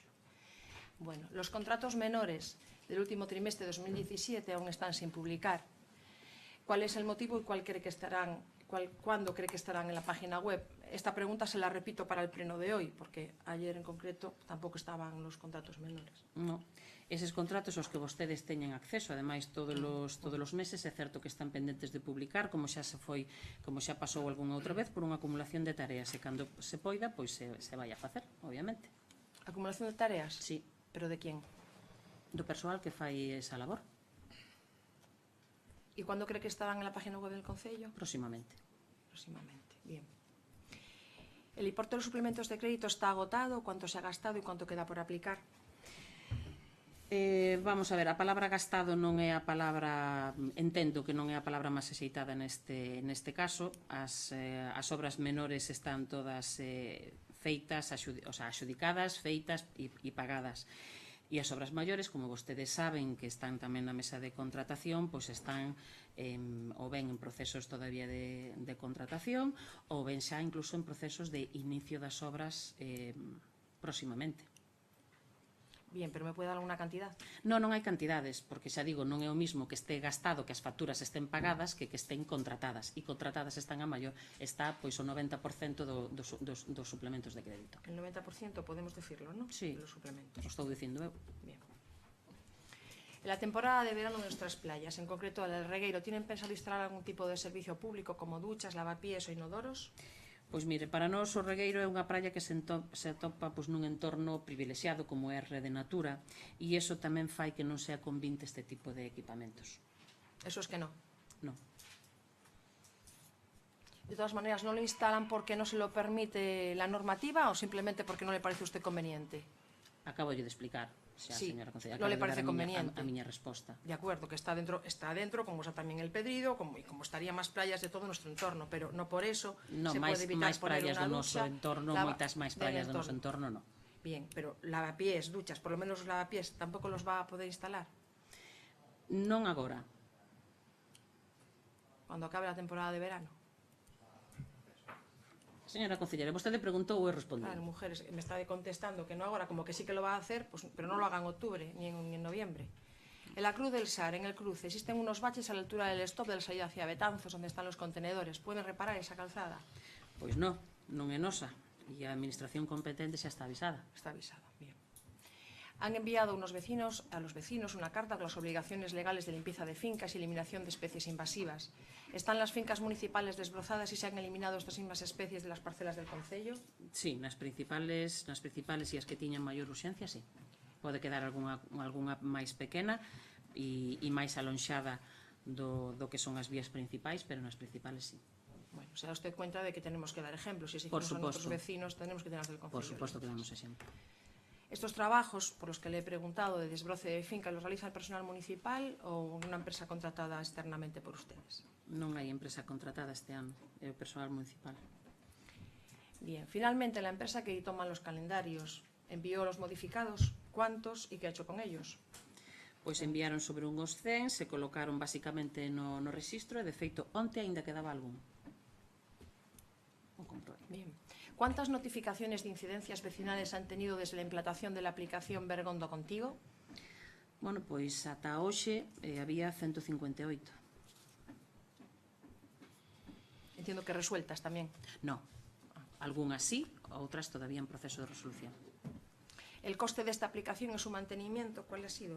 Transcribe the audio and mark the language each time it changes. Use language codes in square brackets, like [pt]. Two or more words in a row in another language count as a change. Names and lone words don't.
[es] Bueno, los contratos menores del último trimestre de 2017 aún están sin publicar. ¿Cuál es el motivo y cuándo cree que estarán en la página web? Esta pregunta se la repito para el pleno de hoy, porque ayer en concreto tampouco estaban los contratos menores. [gl] No, eses contratos aos que vostedes teñen acceso, ademais todos os meses, é certo que están pendentes de publicar, como xa pasou algunha outra vez, por unha acumulación de tareas, e cando se poida, pois se vai a facer, obviamente. [es] ¿Acumulación de tareas? Sí. ¿Pero de quién? [gl] Do persoal que fai esa labor. [es] ¿Y cuándo cree que estarán en la página web del Concello? Próximamente. Próximamente, bien. ¿El importe de los suplementos de crédito está agotado? ¿Cuánto se ha gastado y cuánto queda por aplicar? [gl] Vamos a ver, a palabra gastado non é a palabra, entendo que non é a palabra máis axeitada neste caso. As obras menores están todas feitas, axudicadas, feitas e pagadas. E as obras maiores, como vostedes saben, que están tamén na mesa de contratación, pois están ou ben en procesos todavía de contratación ou ben xa incluso en procesos de inicio das obras próximamente. [es] Bien, pero me puede dar alguna cantidad? [gl] Non hai cantidades, porque xa digo, non é o mismo que este gastado, que as facturas estén pagadas, que estén contratadas. E contratadas están a maior, está pois o 90% dos suplementos de crédito. [es] El 90% podemos decirlo, ¿no? Sí, los suplementos. [gl] O estou dicindo eu. [es] Bien. En la temporada de verano de nuestras playas, en concreto el Regueiro, ¿tienen pensado instalar algún tipo de servicio público como duchas, lavapiés o inodoros? [gl] Pois mire, para nós o Regueiro é unha praia que se atopa nun entorno privilexiado como é a Rede Natura e iso tamén fai que non sea convinte este tipo de equipamentos. [es] Eso es que no. [gl] Non. [es] De todas maneras, ¿no lo instalan porque no se lo permite la normativa o simplemente porque no le parece a usted conveniente? [gl] Acabo de explicar. [es] Sí, señora concelleira, no le parece conveniente. [gl] A miña resposta. [es] De acuerdo, que está dentro, como está tamén el Pedrido, y como estaría máis playas de todo nuestro entorno, pero no por eso se puede evitar poner [gl] praias [es] una [gl] do noso [es] ducha. [gl] entorno, moitas máis praias do noso entorno, non. [es] Bien, pero lavapiés, duchas, por lo menos los lavapiés, ¿tampoco los va a poder instalar? [gl] Non agora. [es] Cuando acabe la temporada de verano. [gl] Señora concelleira, vostede preguntou ou eu respondí. [es] Claro, mujeres, me está contestando que no ahora, como que sí que lo va a hacer, pues, pero no lo haga en octubre ni en noviembre. En la Cruz del Sar, en el cruce, existen unos baches a la altura del stop de la salida hacia Betanzos, donde están los contenedores. ¿Pueden reparar esa calzada? [gl] Pois non é nosa. E a administración competente xa está avisada. [es] Está avisada, bien. Han enviado a los vecinos una carta con las obligaciones legales de limpieza de fincas y eliminación de especies invasivas. ¿Están las fincas municipales desbrozadas y se han eliminado estas mismas especies de las parcelas del concello? [gl] Sí, nas principales e as que tiñan maior urxencia, sí. Pode quedar algunha máis pequena e máis alonxada do que son as vías principais, pero nas principales sí. [es] Bueno, se da usted cuenta de que tenemos que dar ejemplos. Si [gl] Por [es] exigimos a [gl] suposto. [es] nuestros vecinos, tenemos que tener del concello. [gl] Por suposto que damos exemplo. [es] Estos trabajos, por los que le he preguntado, de desbroce de finca, ¿los realiza el personal municipal o una empresa contratada externamente por ustedes? [gl] Non hai empresa contratada este ano, é o personal municipal. [es] Bien, finalmente la empresa que toma los calendarios envió los modificados, ¿cuántos y qué ha hecho con ellos? [gl] Pois enviaron sobre uns 100, se colocaron basicamente no registro e de feito onte aínda quedaba algún. O comprobei. [es] Bien. ¿Cuántas notificaciones de incidencias vecinales han tenido desde la implantación de la aplicación Bergondo Contigo? [gl] Bueno, pois ata hoxe había 158. [es] Entiendo que resueltas tamén. [gl] No, algunhas sí, outras todavía en proceso de resolución. [es] El coste desta aplicación e su mantenimiento, ¿cuál ha sido?